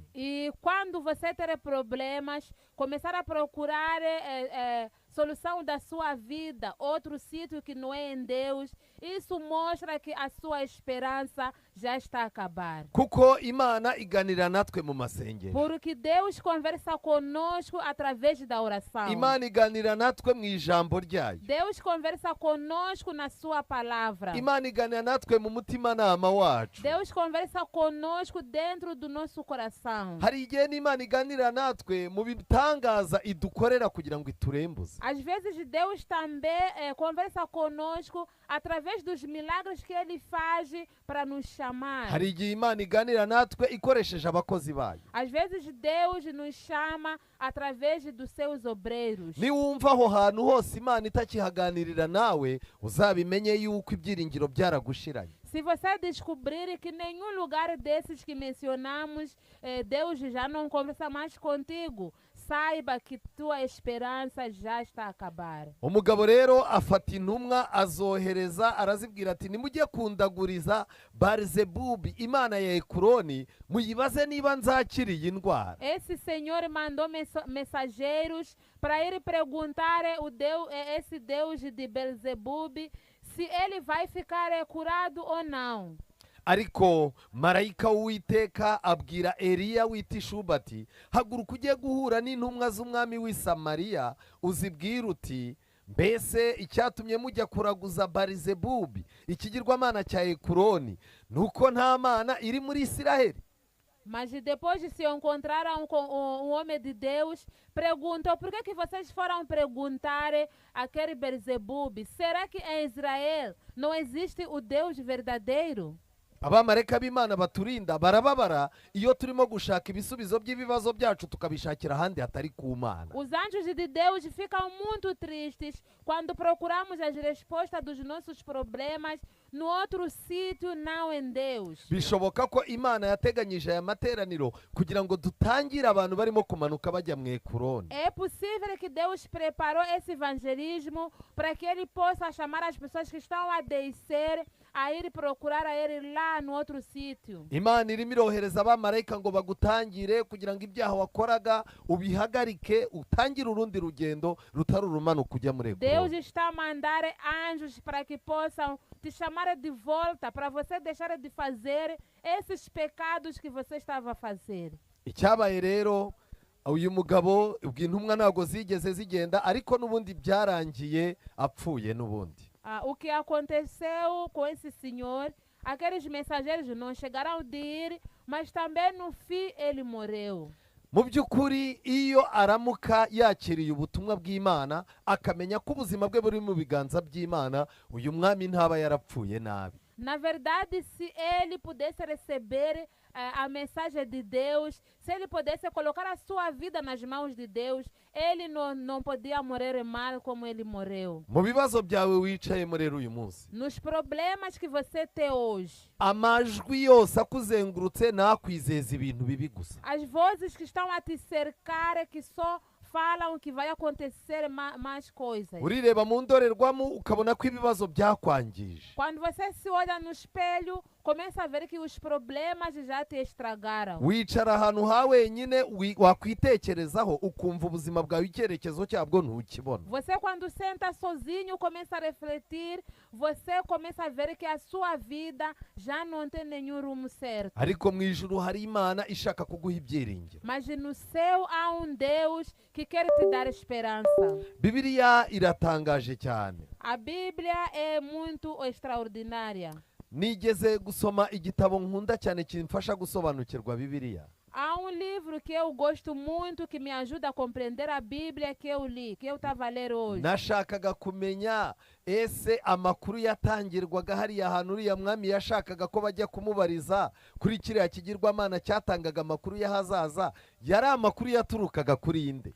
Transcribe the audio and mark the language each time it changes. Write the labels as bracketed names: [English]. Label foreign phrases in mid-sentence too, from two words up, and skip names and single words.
[Portuguese] E quando você ter problemas, começar a procurar solução da sua vida, outro sítio que não é em Deus, isso mostra que a sua esperança já está a acabar. [Kinyarwanda] Kuko Imana iganira natwe mu masengero. [Portuguese] Porque Deus conversa conosco através da oração. [Kinyarwanda] Imana iganira natwe mu ijambo ryayo. [Portuguese] Deus conversa conosco na sua palavra. [Kinyarwanda] Imana iganira natwe mu mutimanama wacu. [Portuguese] Deus conversa conosco dentro do nosso coração. [Kinyarwanda] Hari igihe n'Imana iganira natwe mu bitangaza idukorera kugira ngo iturembuze. [Portuguese] Às vezes Deus também conversa conosco através dos milagres que Ele faz para nos chamar. [Kinyarwanda] Hari igihe Imana iganira natwe ikoresheje abakozi bayo. [Portuguese] Às vezes Deus nos chama através dos seus obreiros. [Kinyarwanda] Niwumva aho hantu hose Imana itakihaganirira nawe, uzabimenye yuko ibyiringiro byaragushiranye. [Portuguese] Se você descobrir que nenhum lugar desses que mencionamos, Deus já não conversa mais contigo, saiba que tua esperança já está a acabar. [Kinyarwanda] Umugabo rero afata intumwa azohereza, arazibwira ati nimujye kundaguriza Barizebubi, imana ya Ekuroni, muyibaze niba nzakira iyi ndwara. [Portuguese] Esse Senhor mandou mensageiros para ir perguntar esse Deus de Belzebub se ele vai ficar curado ou não. [Kinyarwanda] Ariko marayika w'Uwiteka abwira Eliya w'itishuba ati haguruka ujye guhura n'intumwa z'umwami w'i Samariya, uzibwira uti mbese icyatumye mujya kuraguza Barizebubi ikigirwamana cya Ekuroni nuko nta mana iri muri Isiraheli. [Portuguese] Mas depois de se encontraram com um homem de Deus, perguntou por que vocês foram perguntar aquele Beelzebub? Será que em Israel não existe o Deus verdadeiro? [Kinyarwanda] Abamarayika b'Imana baturinda barababara iyo turimo gushaka ibisubizo by'ibibazo byacu tukabishakira ahandi hatari ku Mana. [Portuguese] Os anjos de Deus ficam muito tristes quando procuramos as respostas dos nossos problemas no outro sítio, não em Deus. [Kinyarwanda] Bishoboka ko Imana yateganyije aya materaniro kugira ngo dutangire abantu barimo kumanuka bajya mu Ekuroni. [Portuguese] É possível que Deus preparou esse evangelismo para que Ele possa chamar as pessoas que estão a descer a ir procurar a Ele lá no outro sítio. [Kinyarwanda] Imana irimo irohereza abamarayika ngo bagutangire kugira ngo ibyaha wakoraga ubihagarike, utangire urundi rugendo rutari urumanuka ujya muri [Portuguese] Deus [Kinyarwanda] Ekuroni. [Portuguese] está a mandar anjos para que possam te chamar de volta, para você deixar de fazer esses pecados que você estava a fazer. [Kinyarwanda] Icyabaye rero, uyu mugabo ubw'intumwa ntabwo zigeze zigenda, ariko n'ubundi byarangiye apfuye n'ubundi. [Portuguese] O que aconteceu com esse senhor, aqueles mensageiros não chegaram de ir, mas também no fim ele morreu. [Kinyarwanda] mu by'ukuri iyo aramuka yakiriye ubutumwa bw'Imana akamenya ko ubuzima bwe buri mu biganza by'Imana, uyu mwami ntaba yarapfuye nabi. [Portuguese] Na verdade, se ele pudesse receber a mensagem de Deus, se ele pudesse colocar a sua vida nas mãos de Deus, ele não podia morrer mal como ele morreu. [Kinyarwanda] Mu bibazo byawe wicayemo rero uyu munsi, [Portuguese] Nos problemas que você tem hoje, [Kinyarwanda] amajwi yose akuzengurutse nakwizeza ibintu bibi gusa. [Portuguese] as vozes que estão a te cercar que só falam que vai acontecer mais coisas. [Kinyarwanda] Urireba mu ndorerwamo ukabona ko ibibazo byakwangije. [Portuguese] Quando você se olha no espelho, começa a ver que os problemas já te estragaram. [Kinyarwanda] Wicara ahantu ha wenyine wakwitekerezaho ukumva ubuzima bwawe icyerekezo cyabwo ntukibona. [Portuguese] Você quando senta sozinho, começa a refletir, você começa a ver que a sua vida já não tem nenhum rumo certo. [Kinyarwanda] Ariko mu ijuru hari Imana ishaka kuguha ibyiringiro. [Portuguese] Mas no céu há um Deus que quer te dar esperança. [Kinyarwanda] Bibiliya iratangaje cyane. [Portuguese] A Bíblia é muito extraordinária. [Kinyarwanda] Nigeze gusoma igitabo nkunda cyane kimfasha gusobanukirwa Bibiliya. [Portuguese] Há um livro que eu gosto muito, que me ajuda a compreender a Bíblia, que eu li, que eu estava a ler hoje. [Kinyarwanda] Nashakaga kumenya ese amakuru yatangirwaga hariya ahantu uriya mwami yashakaga ko bajya kumubariza kuri kiriya kigirwamana cyatangaga amakuru y'ahazaza, yari amakuru yaturukaga kuri inde?